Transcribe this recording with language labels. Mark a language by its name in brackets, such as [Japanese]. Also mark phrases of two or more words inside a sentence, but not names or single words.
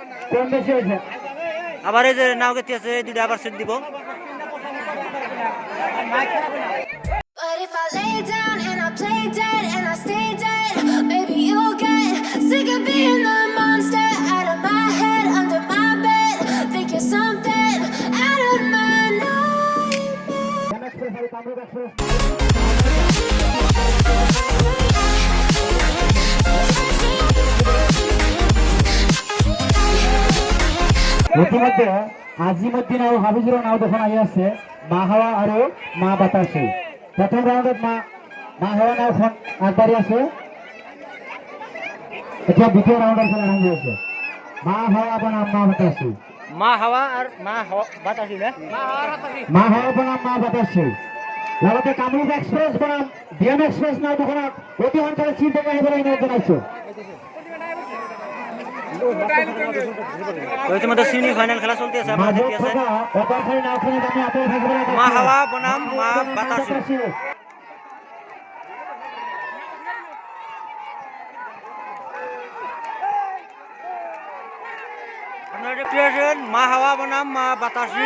[Bangla] আবার এই যে নাও গেতে আছে, এই দুটো আবার সেট দিব। [English] But if I lay down and I play dead and I stay dead, maybe you'll get sick of being the monster out of my head, under my bed. Think you're something out of my nightmare. [Assamese] ইতিমধ্যে আজিমুদ্দিন আৰু হাফিজুৰৰ নাও দুখন আহি আছে, মা হাৱা আৰু মা বাতাসী। প্ৰথম ৰাউণ্ডত মা হাৱা নাওখন আগবাঢ়ি আছে। এতিয়া দ্বিতীয় ৰাউণ্ডৰ খেলা আৰম্ভ হৈছে। মা হাৱা বনাম মা বাতাসী, [Bangla] মা হাওয়া আর মা বাতাসী, [Assamese] মা হাৱা বনাম মা বাতাসী। লগতে কামৰূপ এক্সপ্ৰেছ বনাম ডিএম এক্সপ্ৰেছ নাও দুখনক অতি সোনকালে চিট থেকে আহিবলৈ অনুৰোধ জনাইছো। [Bangla] ইতিমধ্যে সেমিফাইনাল খেলা চলতেছে, আপনারা দেখতে আছেন। মা হাওয়া বনাম মা বাতাসী। আপনারা দেখতে আছেন মা হাওয়া বনাম মা বাতাসী।